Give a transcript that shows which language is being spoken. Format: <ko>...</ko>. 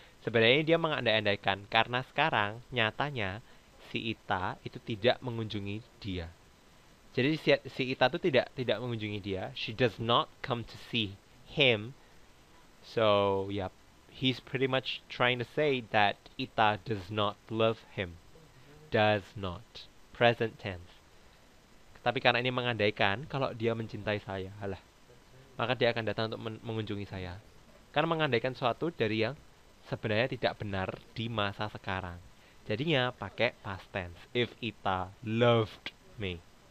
<id>Sebenarnya dia mengandai-andaikan karena sekarang nyatanya si Ita itu tidak mengunjungi dia. Jadi si Ita itu tidak mengunjungi dia.</id> <en>She does not come to see him. So, yeah, he's pretty much trying to say that Ita does not love him. Does not. Present tense.</en> <id>Tapi karena ini mengandaikan kalau dia mencintai saya, halah, maka dia akan datang untuk mengunjungi saya. Karena mengandaikan sesuatu dari yang sebenarnya tidak benar di masa sekarang. Jadinya pakai past tense.</id> <en>If Ita loved me.</en>